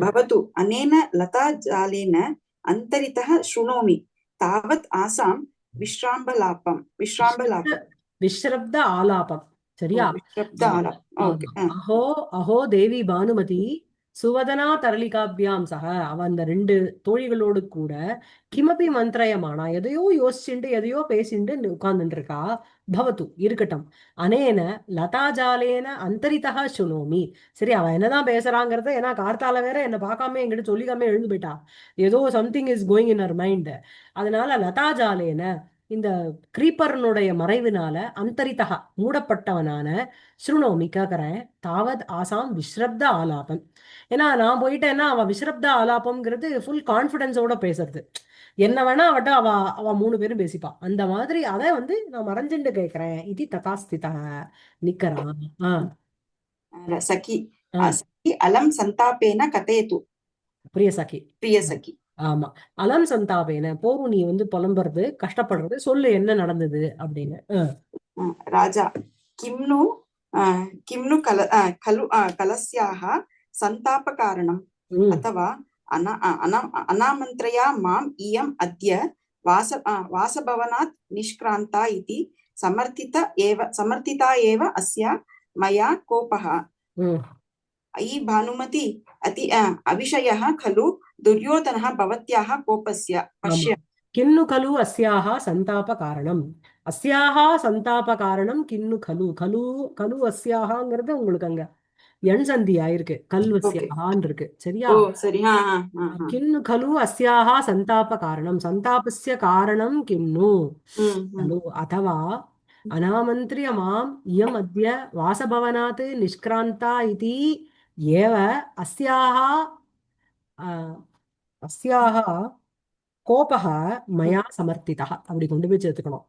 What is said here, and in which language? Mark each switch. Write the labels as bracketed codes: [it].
[sa] भवतु अनेन लताजालेन अन्तरितः शृणोमि तावत् आसां विश्राम्बलापं விஸ்ரப்த விஸ்ரப்த ஆலாபம். சரியா? विश्रब्द [ta] ஆமா [sa] आलाप ओके [ta] ஆமா. [sa] அஹோ அஹோ தேவி பானுமதி சுவதனா தரளிகாபியாம் சக அவ அந்த ரெண்டு தோழிகளோடு கூட கிமபி மந்திரயமானா [ta] எதையோ யோசிச்சுண்டு எதையோ பேசிண்டு உட்கார்ந்துட்டு இருக்கா. பவத்து இருக்கட்டும். [sa] அனேன லதாஜாலேன அந்தரிதா சுனோமி. [ta] சரி, அவ என்னதான் பேசுறாங்கிறத, ஏன்னா கார்த்தால வேற என்ன பார்க்காம என்கிட்ட சொல்லிக்காம எழுந்து போயிட்டா. ஏதோ [en] Something is going in her mind. [ta] அதனால லதாஜாலேன இந்த கிரீப்பர்னுடைய மறைவினால அந்தரிதா மூடப்பட்டவனான ஸ்ருணோமி கேட்கிறேன். [sa] தாவத் ஆசாம் விஸ்ரப்த ஆலாபம். [ta] ஏன்னா நான் போயிட்டேன்னா அவ விஸ்ரப்த ஆலாபம்ங்கிறது [en] full கான்பிடன்ஸோட [ta] பேசுறது. என்ன வேணா அவட்ட அவ அவ மூணு பேரும் பேசிப்பா. அந்த மாதிரி அதை வந்து நான் மறைஞ்சுண்டு கேட்கிறேன். இது ததாஸ்திதா நிக்கறான். [sa] सखी ஆ सखी अलं सन्तापेन कथयतु பிரிய சகி. प्रिय सखी [ta] ஆமா. [sa] அலம் சந்தாபேன [ta] போரும், நீ வந்து புலம்புறது கஷ்டப்படுறது சொல்லு என்ன நடந்தது அப்படின்னு. [sa] राजा किं नु खलु कलस्याः सन्तापकारणम् ம் अथवा अनामन्त्रया माम् इयम् अद्य वासभवनात् निष्क्रान्ता इति समर्थिता एव अस्या मया कोपः ம் अयि भानुमति अति अविषयः खलु दुर्योधनः भवत्याः कोपस्य [ta] ஆமா. [sa] पश्य கின்னு கலு அஸ்யாஹா சந்தாப காரணம். அஸ்யாஹா சந்தாப காரணம் கின்னு கலு கலு [ta] கலு அஸ்யாஹாங்கிறது உங்களுக்கு அங்க எண் சந்தி ஆயிருக்கு. [en] okay [ta] கல்வஸ்யாஹான் இருக்கு. சரியா? ओ सरि हाँ हाँ हाँ हाँ [sa] கின்னு கலு அஸ்யாஹா சந்தாப காரணம். சந்தாபஸ்ய காரணம் கின்னு கலு அதவா அனாமந்திரிய மாம் இயம் அத்ய வாசபவனாத் நிஷ்கிராந்தா இதி ஏவ அஸ்யாஹா அஸ்யாஹா கோபக மயா சமர்த்திதா [ta] அப்படி கொண்டு போய் சேர்த்துக்கணும்.